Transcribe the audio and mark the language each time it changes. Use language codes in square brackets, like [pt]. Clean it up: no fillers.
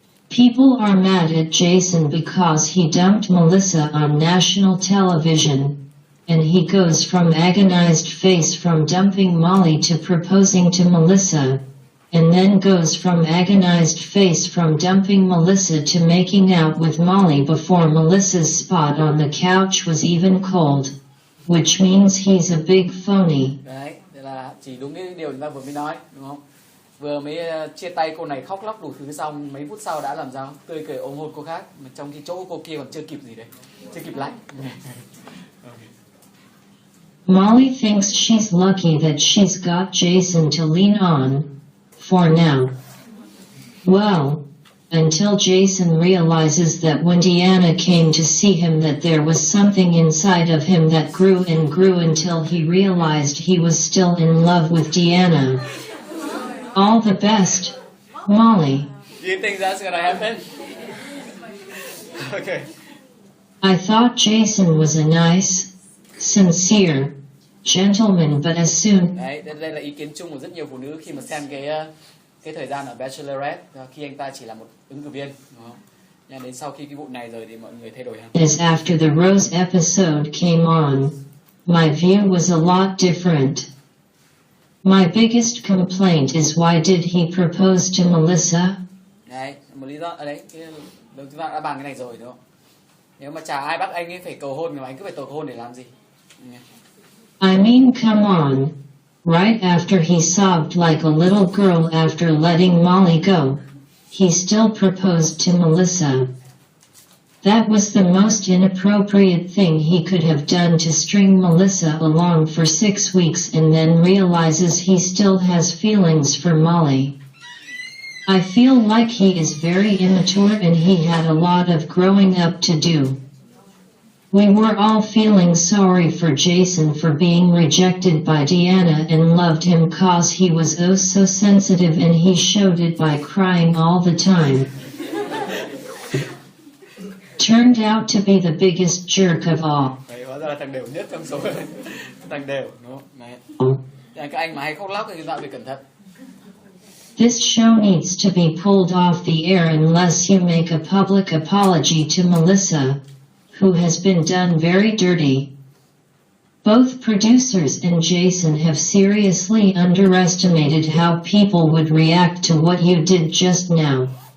[en] People are mad at Jason because he dumped Melissa on national television, and he goes from agonized face from dumping Molly to proposing to Melissa, and then goes from agonized face from dumping Melissa to making out with Molly before Melissa's spot on the couch was even cold, which means he's a big phony. [vi] Đấy, thế là chỉ đúng cái điều chúng ta vừa mới nói, đúng không? Vừa mới chia tay cô này khóc lóc đủ thứ xong, mấy phút sau đã làm sao? Tươi cười ôm hôn cô khác, mà trong khi chỗ cô kia còn chưa kịp gì đấy, chưa kịp lạnh. [en] Molly thinks she's lucky that she's got Jason to lean on. For now. Well, until Jason realizes that when Deanna came to see him that there was something inside of him that grew and grew until he realized he was still in love with Deanna. All the best, Molly. Do you think that's gonna happen? Okay. I thought Jason was a nice, sincere gentleman, but as soon... [vi] Đấy, đây là ý kiến chung của rất nhiều phụ nữ khi mà xem cái thời gian ở Bachelorette, khi anh ta chỉ là một ứng cử viên, đúng không? Nhưng đến sau khi cái vụ này rồi thì mọi người thay đổi hẳn. [en] As after the Rose episode came on, my view was a lot different. My biggest complaint is why did he propose to Melissa? [vi] Đấy, một lý do ở đấy, chúng ta đã bàn cái này rồi đúng không? Nếu mà chả ai bắt anh ấy phải cầu hôn mà anh cứ phải cầu hôn để làm gì? [en] I mean, come on. Right after he sobbed like a little girl after letting Molly go, he still proposed to Melissa. That was the most inappropriate thing he could have done to string Melissa along for 6 weeks and then realizes he still has feelings for Molly. I feel like he is very immature and he had a lot of growing up to do. We were all feeling sorry for Jason for being rejected by Deanna and loved him cause he was oh so sensitive and he showed it by crying all the time. Turned out to be the biggest jerk of all. [vi] Đấy, hóa ra là thằng đều nhất trong số thằng đều, đúng không? Đấy. Các anh mà hay khóc lóc thì chúng ta phải cẩn thận. [en] This show needs to be pulled off the air unless you make a public apology to Melissa, who has been done very dirty. Both producers and Jason have seriously underestimated how people would react to what you did just now.